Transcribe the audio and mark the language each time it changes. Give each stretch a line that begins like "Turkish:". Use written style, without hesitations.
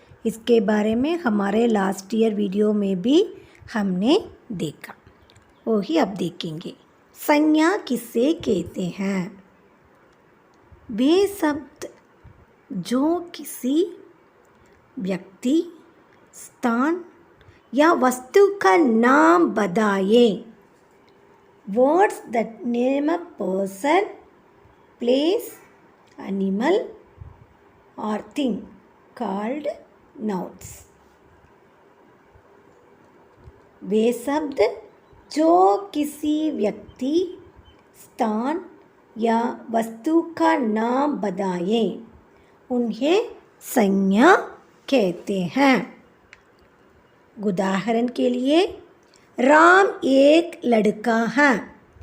Hindi: इसके बारे में हमारे लास्ट ईयर वीडियो में भी हमने देखा, वही अब देखेंगे। संज्ञा किसे कहते हैं? वे शब्द जो किसी व्यक्ति, स्थान या वस्तु का नाम बताए।
English: Words that name a person, place, animal or thing called nouns.
Hindi: वे शब्द जो किसी व्यक्ति स्थान या वस्तु का नाम बताए उन्हें संज्ञा कहते हैं। उदाहरण के लिए राम एक लड़का है।